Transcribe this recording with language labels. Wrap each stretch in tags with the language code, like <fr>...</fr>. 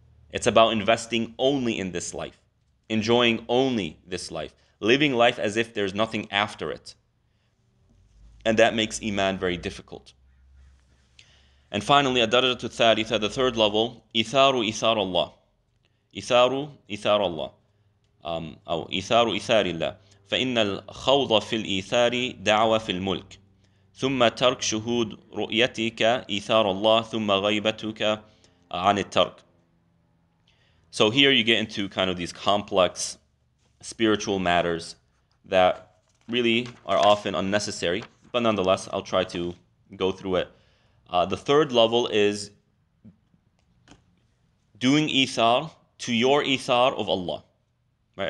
<en>It's about investing only in this life, enjoying only this life, living life as if there's nothing after it. And that makes Iman very difficult. And finally,</en> <ar>الدرجة الثالثة,</ar> <en>the third level,</en> <ar>إثار</ar> <en>Allah.</en> <ar>إثار الله. أو إثار الله. فإن الخوض في الإيثار دعوة في الملك. ثم ترك شهود رؤيتك إيثار الله ثم غيبتك عن الترك.</ar> <en>So here you get into kind of these complex spiritual matters that really are often unnecessary, but nonetheless, I'll try to go through it. The third level is doing ithar to your ithar of Allah. Right?</en>